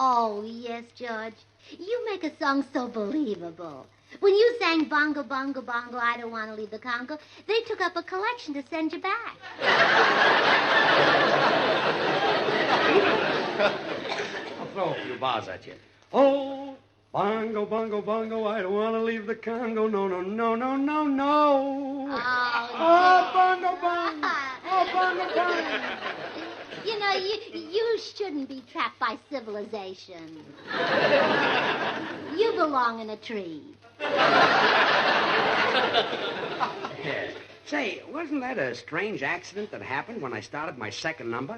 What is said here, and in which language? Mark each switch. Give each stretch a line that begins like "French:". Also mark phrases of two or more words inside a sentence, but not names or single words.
English: Oh, yes, George. You make a song so believable. When you sang Bongo, Bongo, Bongo, I Don't Want to Leave the Congo, they took up a collection to send you back. I'll throw a few bars at you. Oh, bongo, bongo, bongo, I don't want to leave the Congo. No. Oh, bongo, bongo. Oh, bongo, bongo. You know, you shouldn't be trapped by civilization. You belong in a tree. Yeah. Say, wasn't that a strange accident that happened when I started my second number?